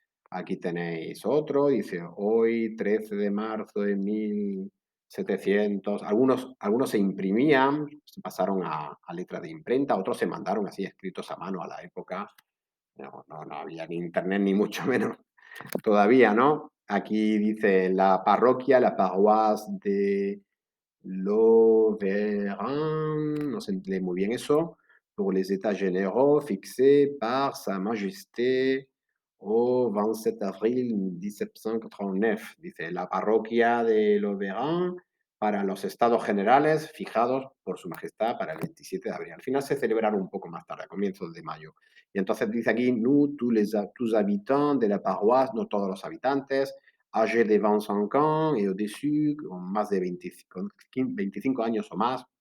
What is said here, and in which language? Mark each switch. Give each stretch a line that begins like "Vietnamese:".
Spanish: Aquí tenéis otro, dice, hoy 13 de marzo de 1700. Algunos se imprimían, se pasaron a letra de imprenta, otros se mandaron así escritos a mano a la época. No había ni internet ni mucho menos todavía, ¿no? Aquí dice la parroquia,
French: la paroisse de l'Auvergne,
Spanish: no se lee muy bien eso,
French: pour les états généraux fixés par Sa Majesté au 27 avril 1789.
Spanish: Dice la parroquia de l'Auvergne para los estados generales fijados por Su Majestad para el 27 de abril. Al final se celebraron un poco más tarde, a comienzos de mayo. Y entonces dice aquí,
French: nous, tous habitants de la paroisse,
Spanish: no todos los habitantes,
French: âgés de 25 ans et au-dessus,
Spanish: con más de 25 años o más.